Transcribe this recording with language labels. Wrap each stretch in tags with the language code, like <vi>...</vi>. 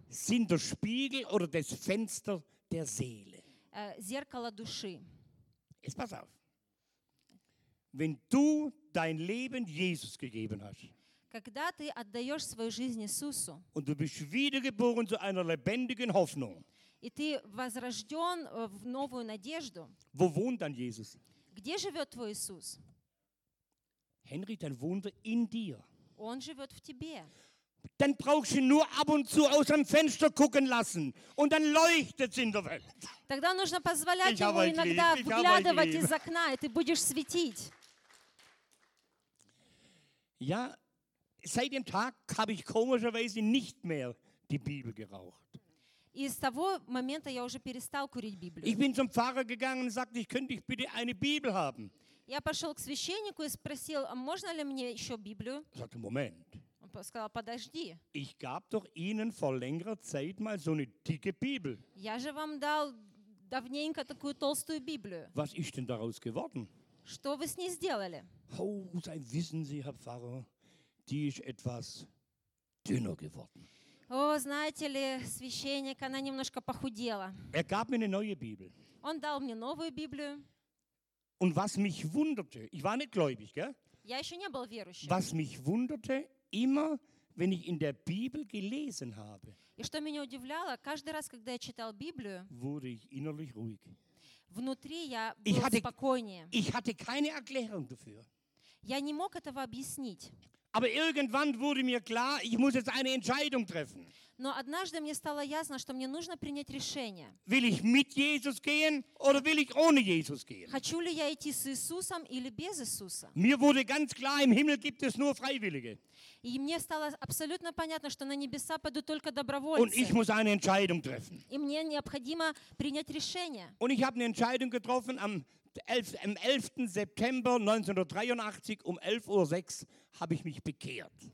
<de>sind der Spiegel oder das Fenster der Seele.</de> <ru>зеркало души.</ru> <de>Jetzt pass auf. Wenn du dein Leben Jesus gegeben hast,</de> <ru>когда ты отдаешь свою жизнь Иисусу,</ru> <de>und du bist wiedergeboren zu einer lebendigen Hoffnung,</de> <ru>и ты возрожден в новую надежду,</ru> <de>wo wohnt dann Jesus?</de> <ru>Где живет твой Иисус?</ru> <de>Henry, dann wohnt er in dir.</de> <ru>Он живет в тебе.</ru> <de>Dann brauchst du nur ab und zu aus dem Fenster gucken lassen und dann leuchtet es in der Welt.</de> <ru>Тогда нужно позволять ему иногда выглядывать из окна, и ты будешь светить.</ru> <de>Ja, seit dem Tag habe ich komischerweise nicht mehr die Bibel geraucht.</de> <ru>И с того момента я уже перестал курить Библию.</ru> <de>Ich bin zum Pfarrer gegangen und sagte, ich könnte ich bitte eine Bibel haben.</de> <ru>Я пошел к священнику и спросил, а можно ли мне еще Библию?</ru> <de>Er sagte, Moment.</de> <ru>Он сказал, подожди.</ru> <de>Ich gab doch Ihnen vor längerer Zeit mal so eine dicke Bibel.</de> <ru>Я же вам дал давненько такую толстую Библию.</ru> <de>Was ist denn daraus geworden?</de> <ru>Что вы с ней сделали?</ru> <de>Oh, sein wissen Sie, Herr Pfarrer, die ist etwas dünner geworden.</de> <ru>О, знаете ли, священник, она немножко похудела.</ru> <de>Er gab mir eine neue Bibel.</de> <ru>Он дал мне новую Библию.</ru> <de>Und was mich wunderte, ich war nicht gläubig, gell?</de> <ru>Я еще не был верующим.</ru> <de>Was mich wunderte, immer, wenn ich in der Bibel gelesen habe,</de> <ru>и что меня удивляло, каждый раз, когда я читал Библию,</ru> <de>wurde ich innerlich ruhig.</de> <ru>Внутри я был спокойнее.</ru> <de>Ich hatte keine Erklärung dafür.</de> <ru>Я не мог этого объяснить.</ru> <de>Aber irgendwann wurde mir klar, ich muss jetzt eine Entscheidung treffen.</de> <ru>Но однажды мне стало ясно, что мне нужно принять решение.</ru> <de>Will ich mit Jesus gehen oder will ich ohne Jesus gehen?</de> <ru>Хочу ли я идти с Иисусом или без Иисуса?</ru> <de>Mir wurde ganz klar, im Himmel gibt es nur Freiwillige.</de> <ru>И мне стало абсолютно понятно, что на небеса пойдут только добровольцы.</ru> <de>Und ich muss eine Entscheidung treffen.</de> <ru>И мне необходимо принять решение.</ru> <de>Und ich habe eine Entscheidung getroffen am 11. September 1983 um 11.06 Uhr habe ich mich bekehrt.</de>